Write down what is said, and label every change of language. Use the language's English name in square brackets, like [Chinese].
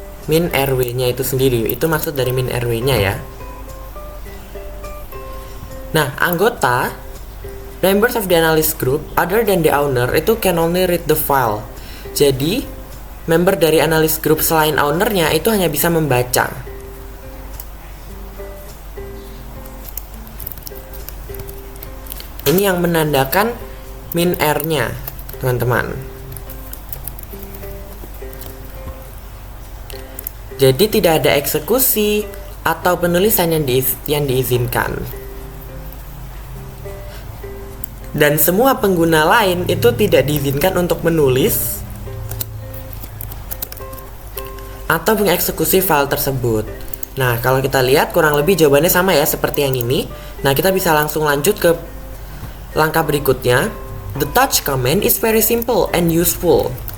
[Indonesian] Min rw-nya itu sendiri, itu maksud dari min rw-nya ya. Nah, anggota [English] members of the analyst group other than the owner itu can only read the file. [Indonesian] Jadi, member dari analyst group selain ownernya itu hanya bisa membaca. Ini yang menandakan min r-nya, teman-teman. Jadi tidak ada eksekusi atau penulisan yang diizinkan. Dan semua pengguna lain itu tidak diizinkan untuk menulis atau mengeksekusi file tersebut. Nah, kalau kita lihat kurang lebih jawabannya sama ya seperti yang ini. Nah, kita bisa langsung lanjut ke langkah berikutnya. [English] The touch command is very simple and useful.